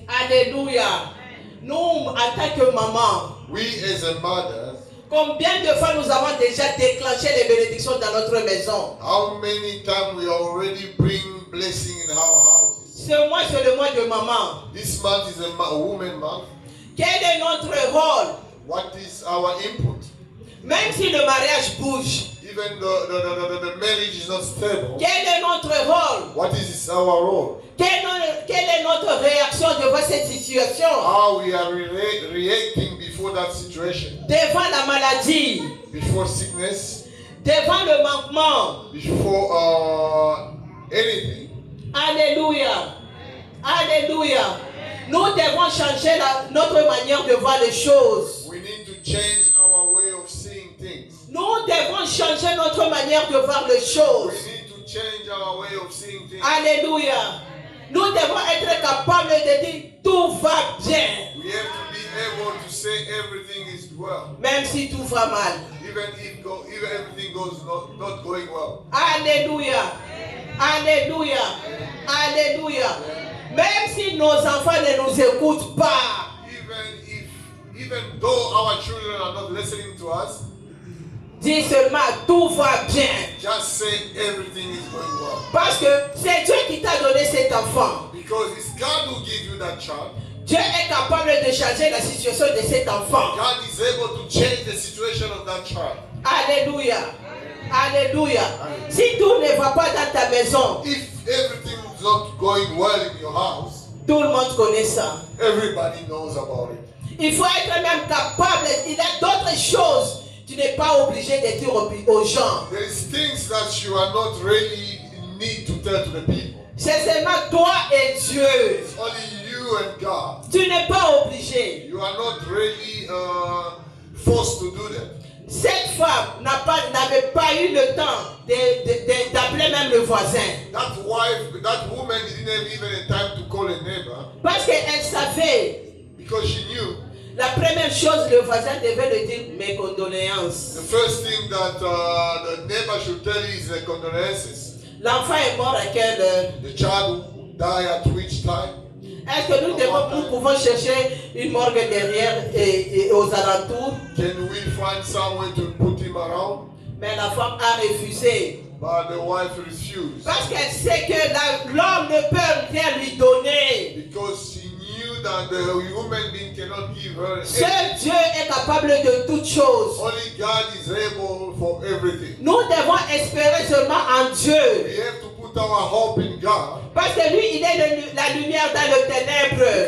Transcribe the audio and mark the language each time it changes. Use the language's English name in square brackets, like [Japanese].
[French] Alléluia. Nous, en tant que maman, [English] We as a mother, [French] combien de fois nous avons déjà déclenché les bénédictions dans notre maison? [English] how many times we already bring blessing in our houses? [French] Ce mois, c'est le mois de maman. [English] This month is a woman month. [French] Quel est notre rôle? [English] What is our input? [French] Même si le mariage bouge, [English] Even the marriage is not stable. [French] quel est notre rôle? [English] What is our role? [French] Quelle est notre réaction devant cette situation? [English] How we are reacting before that situation? [French] Devant la maladie, [English] Before sickness? [French] devant le manquement. [English] Before anything? Alléluia. Alléluia. [French] Nous devons changer notre manière de voir les choses. [English] We need to change our way of seeing things. [French] Nous devons changer notre manière de voir les [English] We [French] choses. [English] need to change our way of seeing things. Alléluia. [French] Nous devons être capables de dire tout va bien. [English] We have to be able to say everything is well, [French] Même si tout va mal. [English] even everything goes not going well. Alléluia. Alléluia. Alléluia. [French] Même si nos enfants ne nous écoutent pas. [English] Even though our children are not listening to us, [French] Dis seulement tout va bien. [English] just say everything is going well. [French] Parce que c'est Dieu qui t'a donné cet enfant. [English] Because it's God who gave you that child. [French] Dieu est capable de changer la situation de cet enfant. [English] God is able to change the situation of that child. Alléluia. Alléluia. [French] Si tout ne va pas dans ta maison, [English] If everything is not going well in your house, [French] tout le monde connaît ça. [English] everybody knows about it. [French] Il faut être même capable. Il y a d'autres choses. Tu n'es pas obligé de dire aux gens. [English] There is things that you are not really need to tell to the people. [French] C'est seulement toi et Dieu. [English] It's only you and God. [French] Tu n'es pas obligé. [English] You are not really forced to do that. [French] Cette femme n'avait pas eu le temps d'appeler même le voisin. [English] That woman didn't have even a time to call a neighbor [French] Parce qu'elle savait. [English] because she knew [French] La première chose, le voisin devait lui dire mes condoléances. [English] the first thing that the neighbor should tell you is the condolences. [French] L'enfant est mort à quelle heure? [English] The child died at which time? [French] Est-ce que nous pouvons chercher une morgue derrière et aux alentours? [English] Can we find some way to put him around? [French] Mais la femme a refusé. [English] But the wife refused [French] Parce qu'elle sait que l'homme ne peut rien lui donner. [English] because she knew that the human being cannot give her [French] Seul [English] anything. [French] Dieu est capable de toutes choses. [English] Only God is able for everything. [French] Nous devons espérer seulement en Dieu. [English] We have to put our hope in God [French] Parce que lui, il est la lumière dans le ténèbre.